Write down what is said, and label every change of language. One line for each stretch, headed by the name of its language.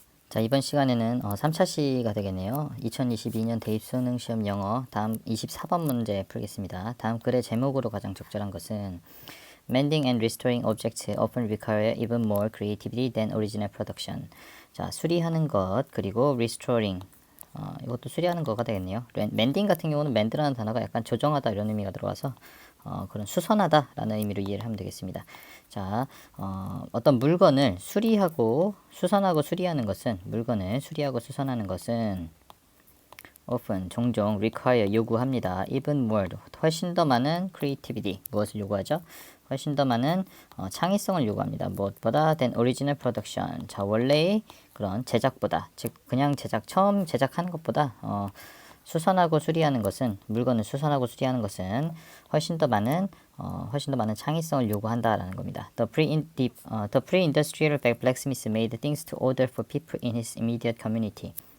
Korean: 자, 이번 시간에는 3차 시가 되겠네요. 2022년 대입수능시험 영어 다음 24번 문제 풀겠습니다. 다음 글의 제목으로 가장 적절한 것은
English: Mending and restoring objects often require even more creativity than original production.
Korean: 자, 수리하는 것 그리고 restoring 이것도 수리하는 거가 되겠네요. mending 같은 경우는 mend라는 단어가 약간 조정하다 이런 의미가 들어와서 그런 수선하다라는 의미로 이해를 하면 되겠습니다. 자, 어떤 물건을 수리하고 수선하고 수리하는 것은 물건을 수리하고 수선하는 것은 often 종종 require 요구합니다.
English: even more
Korean: 훨씬 더 많은 creativity 무엇을 요구하죠? 훨씬 더 많은 창의성을 요구합니다. 무엇보다
English: than original production.
Korean: 자, 원래의 그런 제작보다 즉 그냥 처음 제작하는 것보다 수선하고 수리하는 것은 물건을 수선하고 수리하는 것은 훨씬 더 많은 창의성을 요구한다라는 겁니다.
English: The pre-industrial blacksmith made things to order for people in his immediate community.